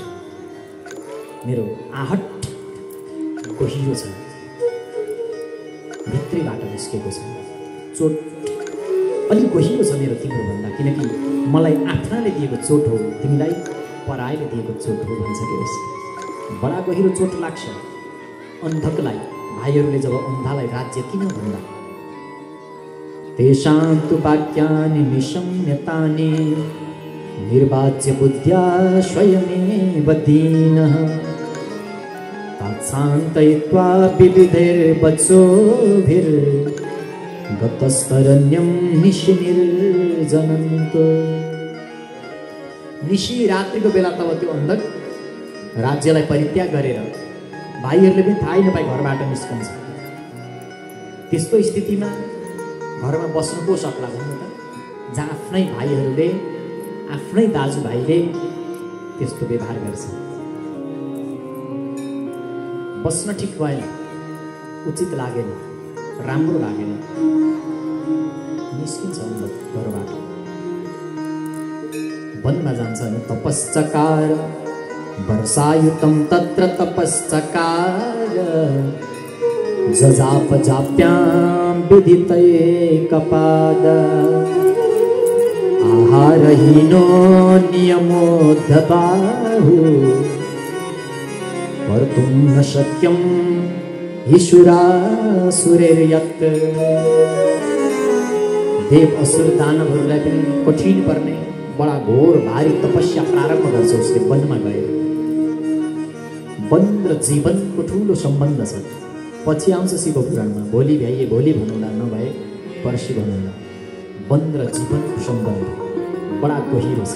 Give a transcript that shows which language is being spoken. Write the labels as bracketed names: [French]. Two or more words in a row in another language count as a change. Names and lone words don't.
[Nepali] मेरो आहट गहिरो छ, भित्रैबाट निस्केको छ। चोट अलिक गहिरो छ मेरो तिम्रो भन्दा, किनकि मलाई आफ्नाले दिएको चोट हो, तिमीलाई परायले दिएको चोट हो भन्छ के होस्। बडा गहिरो चोट लाग्छ अन्धकलाई, भाइहरूले जब अन्धालाई राज्य किन भन्दा। [Sanskrit] तेषां तु वाक्यानि निशम्यतानि निर्वाच्य बुद्ध्या स्वयमेव दीनः तात्सान्तयित्वा विविधैर्वचोभिर्गतस्तरण्यं निशिनिर्जनन्तो। [Nepali] निशी रात्रिको बेला तब त्यो अन्धक राज्यलाई परित्याग गरेर भाइहरूले पनि थाहै नपाई घरबाट निस्कन्छ। त्यस्तो स्थितिमा घरमा बस्नु को सक्ला भन्नु त, जहाँ आफ्नै भाइहरूले आफ्नै दाजुभाइले त्यस्तो व्यवहार गर्छ। बस्न ठिक भएन, उचित लागेन, राम्रो लागेन, निस्किन्छ अन्धक घरबाट, वनमा जान्छ नि। [Sanskrit] तपश्चकार वर्षायुतं तत्र तपश्चकार जजापजाप्यां विदितैकपाद आहारहीनो नियमोद्धबाहु कर्तुं न शक्यं ईश्वरासुरैर्यत्। [Nepali] देव असुर दानवहरूलाई पनि कठिन पर्ने बडा घोर भारी तपस्या प्रारम्भ गर्छ उसले वनमा गएर। वन र जीवनको ठुलो सम्बन्ध छ। पछि आउँछ शिव पुराणमा, भोलि भ्याइए भोलि भन्नुला, नभए पर्सि भन्नुला। वन र जीवनको सम्बन्ध बडा गहिरो छ।